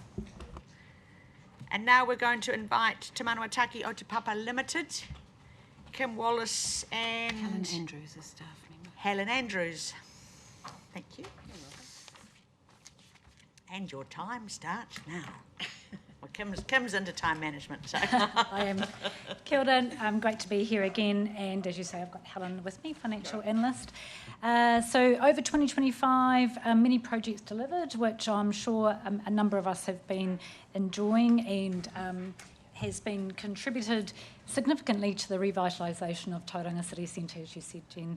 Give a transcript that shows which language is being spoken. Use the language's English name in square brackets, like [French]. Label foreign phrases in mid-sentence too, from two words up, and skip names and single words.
[English] And now we're going to invite Te Manuataki Otapapa Limited, Kim Wallace and Helen Andrews is staff member. Helen Andrews. Thank you. And your time starts now. Well, Kim's into time management, so. I am. [Māori] Kia ora, [English] great to be here again, and as you say, I've got Helen with me, financial analyst. So over 2025, many projects delivered, which I'm sure a number of us have been enjoying, and has been contributed significantly to the revitalisation of Tauranga City Centre, as you said, Jen.